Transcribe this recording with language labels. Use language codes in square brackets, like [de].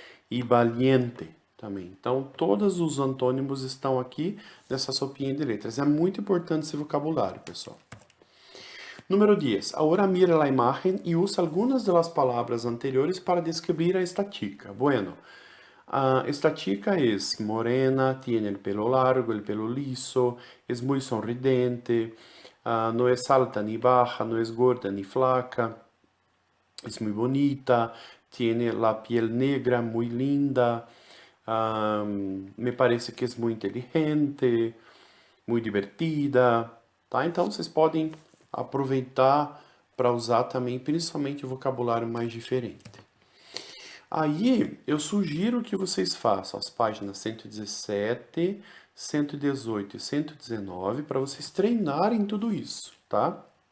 [pt] E valiente também. Então, todos os antônimos estão aqui nessa sopinha de letras. É muito importante esse vocabulário, pessoal. Número 10. Agora mira a imagem e usa algumas das palavras anteriores para descrever a esta chica. [es] Bueno, esta chica es morena, tiene el pelo largo, el pelo liso, es muy sonridente, no es alta ni baja, no es gorda ni flaca, es muy bonita, tiene la piel negra, muy linda, me parece que es muy inteligente, muy divertida, tá? [pt] Então vocês podem aproveitar para usar também, principalmente o vocabulário mais diferente. Aí, eu sugiro que vocês façam as páginas 117, 118 e 119 para vocês treinarem tudo isso, tá?